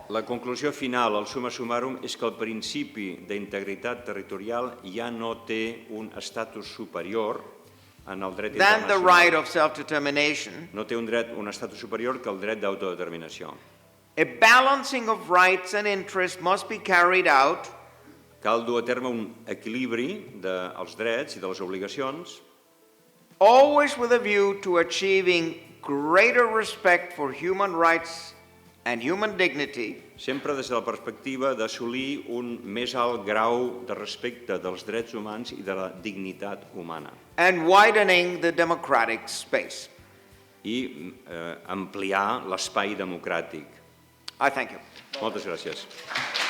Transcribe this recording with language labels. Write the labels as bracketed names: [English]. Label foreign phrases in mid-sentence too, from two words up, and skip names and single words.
[Catalan] La conclusió final, el [Latin] summa summarum, [Catalan] és que el principi d'integritat territorial ja no té un estatus superior en el dret [English] than the [Catalan] internacional. [English] right of self-determination. [Catalan] No té un estatus superior que el dret d'autodeterminació. [English] A balancing of rights and interests must be carried out [Catalan] Cal dur a terme un equilibri dels drets i de les obligacions, [English] always with a view to achieving greater respect for human rights and human dignity, [Catalan] sempre des de la perspectiva d'assolir un més alt grau de respecte dels drets humans i de la dignitat humana [English] and widening the democratic space. [Catalan] i ampliar l'espai democràtic. [English] I thank you. [Catalan] Moltes gràcies.